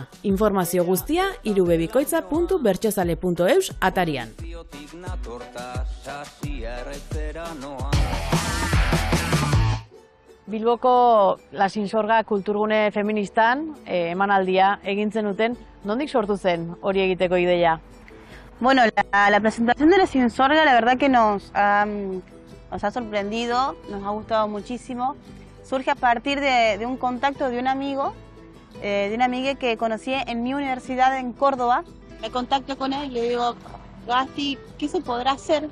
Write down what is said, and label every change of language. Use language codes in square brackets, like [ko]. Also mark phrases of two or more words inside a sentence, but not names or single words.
[eu] Informazio guztia irubebikoitza.bertsozale.eus atarian. Bilboko La Sinsorga kulturgune feministan emanaldia egin zenuten, nondik sortu zen hori egiteko ideia? [es] Bueno, la presentación de La Sinsorga la verdad que nos ha sorprendido, nos ha gustado muchísimo. Surge a partir de un contacto de un amigo, de una amiga que conocí en mi universidad en Córdoba. Me contacto con él y le digo, Gasti, ¿qué se podrá hacer?